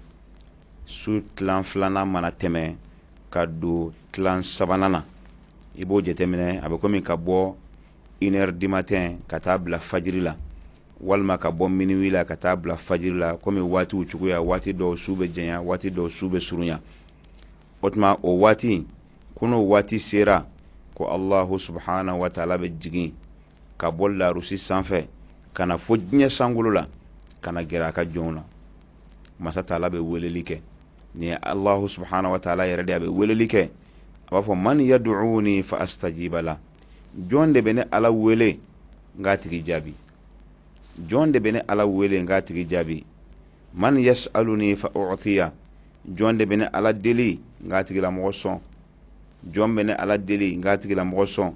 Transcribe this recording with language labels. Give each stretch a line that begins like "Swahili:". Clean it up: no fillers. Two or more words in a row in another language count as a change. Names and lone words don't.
Bambara: Su tilan filanan mana tɛmɛ ka don tilan sabanan na, i b'o jateminɛ a bɛ komi ka bɔ
French: 1h du matin
Bambara: ka taa bila fajiri la, walima ka bɔ minuit la ka taa bila fajiri la, komi waatiw cogoya, waati dɔw su bɛ janya, waati dɔw su bɛ surunya. O tuma o waati, kun'o waati sera ko
Arabic: الله سبحانه وتعالى
Bambara: bɛ jigin ka bɔ larusi sanfɛ ka na fo diɲɛ sankolo la ka na gɛrɛ a ka jɔnw na. Masa Taala bɛ weleli kɛ, ni ye
Arabic: الله سبحانه وتعالى
Bambara: yɛrɛ de a bɛ weleli kɛ, a b'a fɔ
Arabic: من يدعوني فأستجيب له,
Bambara: jɔn de bɛ ne Ala wele n k'a tigi jaabi, jɔn de bɛ ne Ala wele n k'a tigi jaabi.
Arabic: من يسألني فأعطيه,
Bambara: jɔn de bɛ ne Ala deli n k'a tigilamɔgɔ sɔn, jɔn bɛ ne Ala deli n k'a tigilamɔgɔ sɔn.